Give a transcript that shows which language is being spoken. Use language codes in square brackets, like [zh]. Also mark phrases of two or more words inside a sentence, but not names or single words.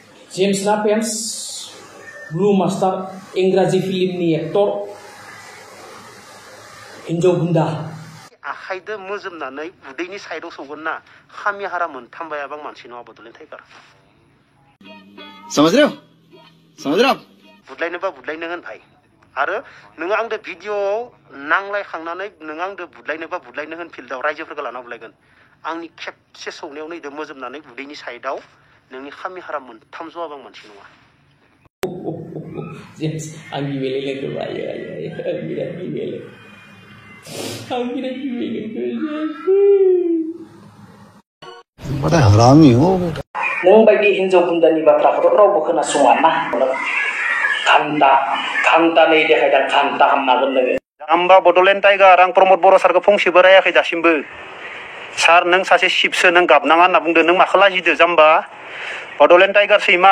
[brx] जेम्स नापेन्स ब्लू मास्टार इंराजी फिल्मनि एक्टर हिन्जाव बुन्दा आखाइदो मोजोमनानै उदैनि साइडआव सौगोन ना खामि हारा मोनथामबाया बां मानसि नङा बड'लेण्ड टाइगार [hi] समझ रहे हो [brx] बुदलायनोबा बुदलायनो होन भाई आरो नोङो आंदो भिडिअआव नांलायखांनानै नोङो आंदो बुदलायनोबा बुदलायनो होन फिल्डआव रायजोफोरखौ लाना बुदलायगोन आंनि खेबसे सौनायावनो इदो मोजोमनानै उदैनि साइडआव नोंनि खामि हारा मोनथाम जवाबां मानसि नङा जेम्स आं गिबेले लोगो आयो आं बिराद गिबेले [hi] बड़ा हरामी हो बेटा [brx] नों बायदि हिन्जाव बुन्दानि बाथ्राखौथ' रावबो खोनासङा ना खान्ता नै देखायदां खान्ता हामनागोन नोङो जाम्बा बड'लेण्ड टाइगार आं प्रमद बर' सारखौ फंसेबो रायाखै दासिमबो सार नों सासे शिबसो नों गाबनाङा होनना बुंदो नों माखौ लाजिदो जाम्बा बड'लेण्ड टाइगार सैमा